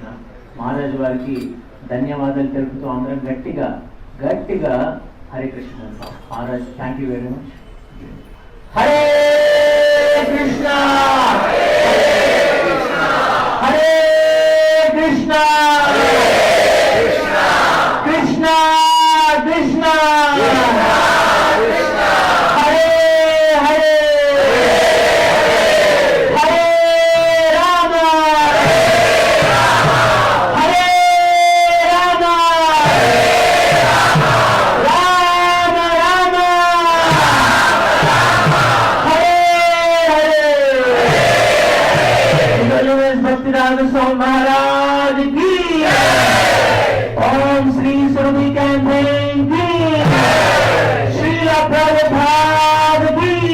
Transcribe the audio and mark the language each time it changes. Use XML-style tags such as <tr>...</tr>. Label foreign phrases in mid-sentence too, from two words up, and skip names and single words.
<te>మహారాజు వారికి ధన్యవాదాలు తెలుపుతూ అందరం గట్టిగా హరే కృష్ణ అంటాం. మహారాజ్,</te> <en>thank you very much.</en> <te>హరే కృష్ణ, హరే కృష్ణ, కృష్ణ కృష్ణ, హరే హరే, హరే రామ, హరే రామ, రామ రామ, హరే హరే.</te> <hi>भक्तिवेदांता स्वामी महाराज की, ओम श्री स्वामी कैंपेन की, श्रीला प्रभुपाद की,</hi>